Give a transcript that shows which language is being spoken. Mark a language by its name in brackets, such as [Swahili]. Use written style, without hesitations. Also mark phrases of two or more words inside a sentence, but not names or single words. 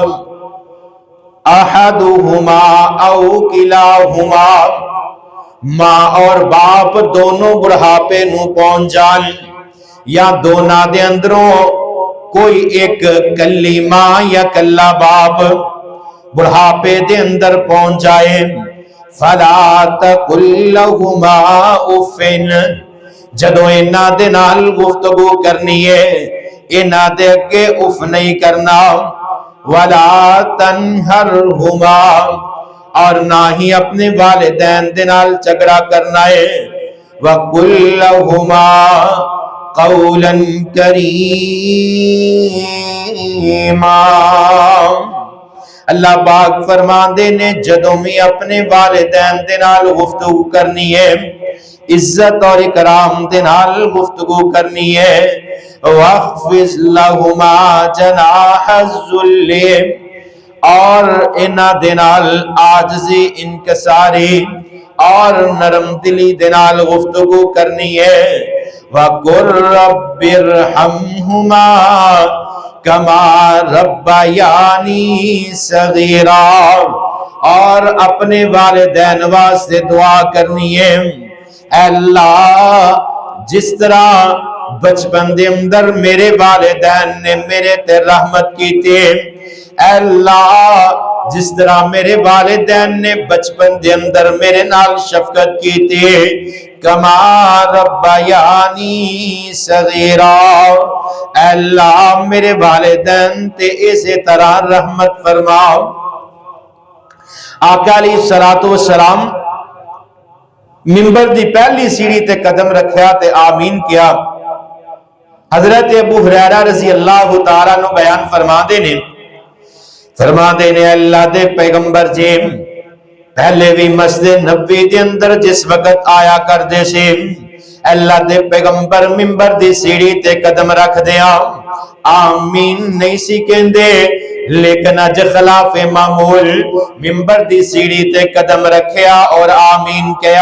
[Arabic] احدہما او کلاہما، [Punjabi] ماں اور باپ دونوں بڑھاپے نو پہنچ جائیں، یا دونوں دے اندروں کوئی ایک کلی ماں یا کلا باپ بڑھاپے دے اندر پہنچ جائے، [Arabic] فلا تقل لہما اف، [Punjabi] جدو انہاں دے نال گفتگو کرنی ہے انہاں دے اگے اف نہیں کرنا، [Arabic] ولا تنہرہما، [Punjabi] اور نہ ہی اپنے والدین دے نال جھگڑا کرنا ہے، [Arabic] وقل لہما قولا کریما۔ [Punjabi] اللہ پاک فرماندے نے جدوں بھی اپنے والدین دے نال گفتگو کرنی ہے، عزت اور اکرام دے نال گفتگو کرنی ہے، [Arabic] واخفض لہما جناح الذل، [Punjabi] اور انہاں دے نال عاجزی انکساری اور نرم دلی دے نال گفتگو کرنی ہے، [Arabic] وَقُلْ رَبِّ ارْحَمْهُمَا كَمَا رَبَّيَانِي صَغِيرًا، [Punjabi] اور اپنے والدین واسطے دعا کرنی ہے، اے اللہ جس طرح بچپن دے اندر میرے والدین نے میرے تے رحمت کی تھی، اے اللہ جس طرح میرے والدین نے بچپن دے اندر میرے نال شفقت کی تھی، [Arabic] کما ربیانی صغیرا، [Punjabi] اے اللہ میرے والدین تے اسی طرح رحمت فرماؤ۔ آقا علیہ السلام منبر دی پہلی سیڑھی تے قدم رکھیا تے آمین کیا۔ حضرت ابو ہریرہ [Arabic] رضی اللہ تعالیٰ عنہ [Punjabi] بیان فرما دے نے اللہ دے پیغمبر جی پہلے بھی مسجد نبوی دے اندر جس وقت آیا کر دے سے اللہ دے پیغمبر منبر دی سیڑھی تے قدم رکھ دیا، آمین نہیں سی کہندے، لیکن اج خلاف معمول منبر دی سیڑھی تے قدم رکھیا اور آمین کیا۔